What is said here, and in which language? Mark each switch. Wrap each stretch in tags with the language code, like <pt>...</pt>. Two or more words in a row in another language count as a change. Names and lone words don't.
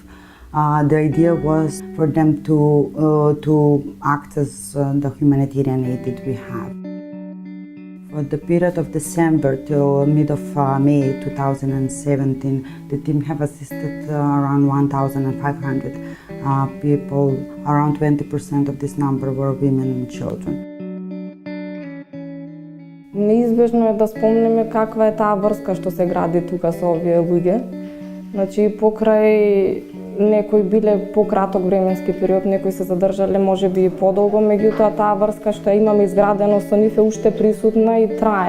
<en>The idea was for them to act as the humanitarian aid that we have. For the period of December till mid of May 2017, the team have assisted around 1,500 people. Around 20% of this number were women and children.</en> <mk>Неизбежно е да спомнеме каква е таа врска што се гради тука со овие луѓе. Значи, покрај некои биле пократок временски период, некои се задржале можеби и подолго, меѓутоа таа врска што имаме изградено со нив е уште присутна и трае.</mk>